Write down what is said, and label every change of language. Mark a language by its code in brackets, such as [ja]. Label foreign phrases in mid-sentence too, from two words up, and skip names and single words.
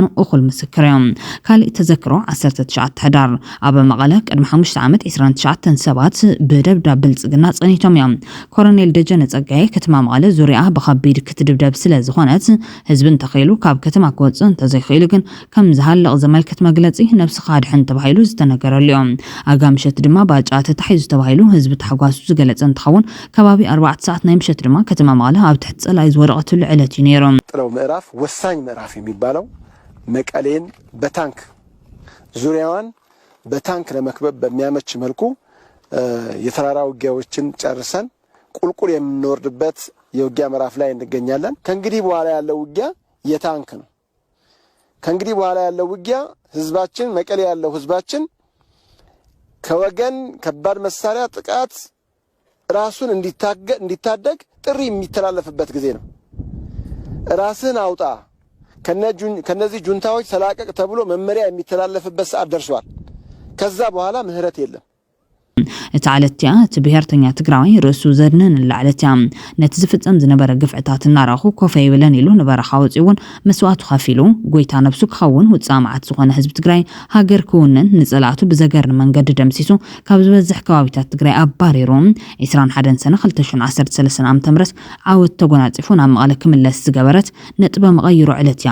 [ti] እኹል ምስክር እዮም ካልእ ተዘክሮ 19 ሕዳር ኣብ መቐለ ቅድሚ 5 ዓመት 29 ሰባት ብደብዳቤ ብልጽግና ጸኒቶም እዮም ኮሎኔል ደጀነ ጸጋይ ከተማ መቐለ ዙርያ ብኸቢድ ክትድብደብ ስለ ዝኾነት ህዝብን ተኸይሉ ካብ ከተማ ክወፅእ እንተዘይኽእሉ ግን ከም ዝሃለቕ ዘመልክት መግለጺ ነፍሲ ካድሕን ተባሂሉ ዝተነገረሉ እዮም ኣጋምሸት ድማ ባጫ ተታሒዙ ተባሂሉ ህዝቢ ተሓጓሱ ዝገለጸ እንትኸውን ከባቢ 4 ሰዓት ናይ ምሸት ድማ ከተማ መቐለ ኣብ ትሕቲ ጸላይ ዝወደቐትሉ ዕለት እዩ ነይሮም [am] ጥለው ምዕራፍ ወሳኝ ምዕራፍ የሚባለው መቀሌን በታንክ ዙሪያዋን በታንክ ለመክበብ በሚያመች መልኩ የተራራ ውጊያዎችን ጨርሰን ቁልቁል የምንወርድበት የውጊያ ምዕራፍ ላይ እንገኛለን ከእንግዲህ በኋላ ያለው ውጊያ የታንክ ነው ከእንግዲህ በኋላ ያለው ውጊያ ህዝባችን መቀሌ ያለው ህዝባችን ከወገን ከባድ መሳሪያ ጥቃት ራሱን እንዲታደግ ጥሪ የሚተላለፍበት ጊዜ ነው ራስን አውጣ ከነዚህ ጁንታዎች ተላቀቅ ተብሎ መመሪያ የሚተላለፍበት ሰዓት ደርሷል ከዛ በኋላ ምህረት የለም [ti] እቲ ዓለትያ እቲ ብሄርተኛ ትግራዋይ ርእሱ ዘድነን ላዕለትያ ነቲ ዝፍጸም ዝነበረ ግፍዕታት እናራኹ ኮፈ ይብለን ኢሉ ንበረኻ ወፂውን መስዋዕቱ ከፊሉ ጎይታ ነብሱ ክኸውን ውፃእ መዓት ዝኾነ ህዝቢ ትግራይ ሃገር ክውንን ንጸላእቱ ብዘገርን መንገዲ ደምሲሱ ካብ ዝበዝሕ ከባቢታት ትግራይ ኣባሪሩ 21 ሰነ 2013 ዓም ተምረስ ዓወት ተጎናጺፉ ናብ መቐለ ክምለስ ዝገበረት ነጥበ መቐይሩ ዕለትያ